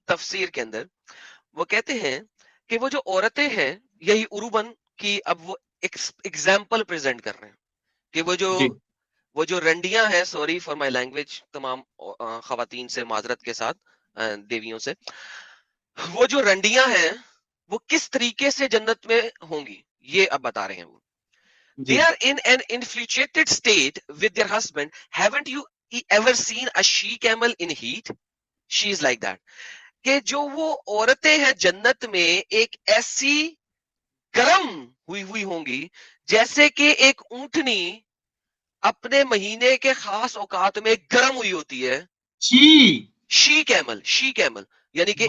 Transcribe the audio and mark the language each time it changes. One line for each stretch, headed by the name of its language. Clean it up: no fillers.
Hindi: तफसीर के अंदर, वो कहते हैं कि वो जो औरतें हैं, यही उरुबन की अब वो एग्जाम्पल प्रेजेंट कर रहे हैं कि जी वो जो रंडियां हैं,
English: sorry for my language,
Hindi: तमाम खवातीन से माजरत के साथ, देवियों से, वो जो रंडियां हैं वो किस तरीके से जन्नत में होंगी, ये अब बता रहे हैं वो। जी।
English: They are in an infatuated state with their husband. Haven't you ever seen a she camel in heat? She is like that.
Hindi: कि जो वो औरतें हैं जन्नत में एक ऐसी गर्म हुई हुई होंगी, जैसे कि एक ऊंटनी अपने महीने के खास औकात में गर्म हुई होती है। छी। शी कैमल यानी कि एक